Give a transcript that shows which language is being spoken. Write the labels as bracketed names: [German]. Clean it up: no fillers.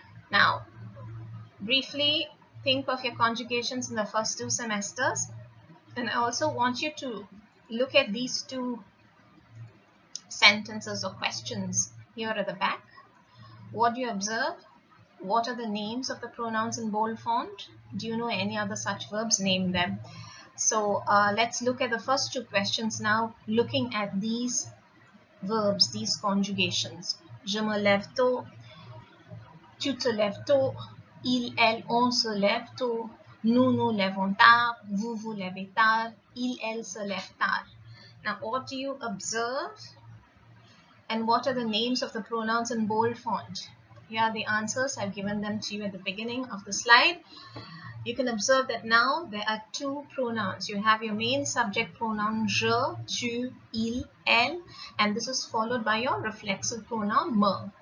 [English] Now, briefly think of your conjugations in the first 2 semesters, and I also want you to look at these 2 sentences or questions here at the back. What do you observe? What are the names of the pronouns in bold font? Do you know any other such verbs? Name them. So let's look at the first two questions now, looking at these verbs, these conjugations. [French] Je me lève tôt, tu te lèves tôt, il, elle, on se lève tôt, nous lèvons tard, vous lèvez tard, il, elle se lève tard. [English] Now, what do you observe? And what are the names of the pronouns in bold font? Here are the answers. I've given them to you at the beginning of the slide. You can observe that now there are two pronouns. You have your main subject pronoun je, tu, il, elle, and this is followed by your reflexive pronoun me.